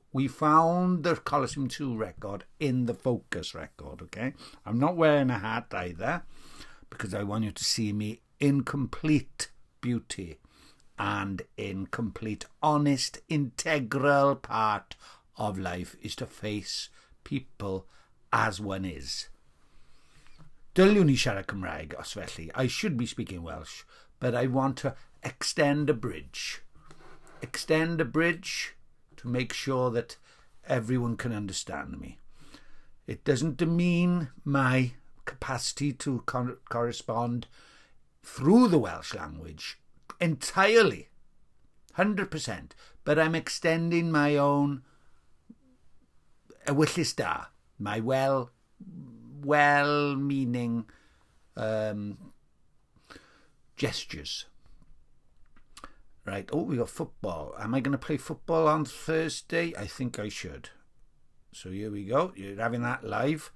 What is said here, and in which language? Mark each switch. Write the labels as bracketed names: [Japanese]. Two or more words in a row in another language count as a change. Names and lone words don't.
[English] We found the Colosseum 2 record in the Focus record, okay? I'm not wearing a hat either because I want you to see me in complete beauty and in complete, honest, integral part of life is to face people as one is. [Welsh] Dyliwn ni siarad Cymraeg os felly. [English] I should be speaking Welsh, but I want to extend a bridge. Extend a bridge to make sure that everyone can understand me. It doesn't demean my capacity to correspond through the Welsh language entirely, 100%, but I'm extending my own [Welsh] ewyllus da, [English] my well-meaning gestures. Right, we got football. Am I going to play football on Thursday? I think I should. So here we go. You're having that live.